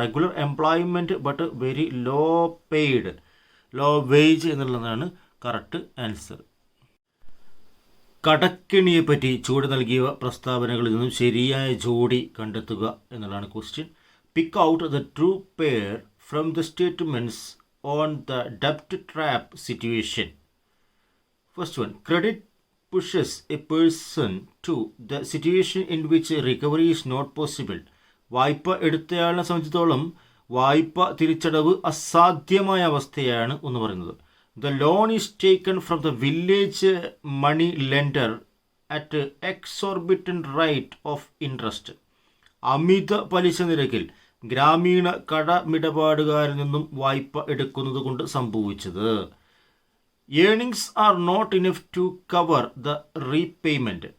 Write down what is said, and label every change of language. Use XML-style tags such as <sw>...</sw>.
<en>regular employment but very low paid, low wage</en> <ml>എന്നുള്ളതാണ്</ml> <en>Correct answer.</en> <ml>കടക്കെണിയെപ്പറ്റി ചുവടെ നൽകിയ പ്രസ്താവനകളിൽ നിന്നും ശരിയായ ജോഡി കണ്ടെത്തുക എന്നുള്ളതാണ് question.</ml> <en>Pick out the true pair from the statements on the ഡെപ്റ്റ് trap situation. First one, credit pushes a person to the situation in which recovery is not possible.</en> <ml>വായ്പ എടുത്തയാളിനെ സംബന്ധിച്ചിടത്തോളം വായ്പ തിരിച്ചടവ് അസാധ്യമായ അവസ്ഥയാണ് എന്ന് പറയുന്നത്.</ml> <en>The loan is taken from the village money lender at exorbitant rate of interest.</en> <ml>അമിത പലിശ നിരക്കിൽ ഗ്രാമീണ കടമിടപാടുകാരിൽ നിന്നും വായ്പ എടുക്കുന്നത് കൊണ്ട് സംഭവിച്ചത്.</ml> <en>Earnings are not enough to cover the repayment.</en>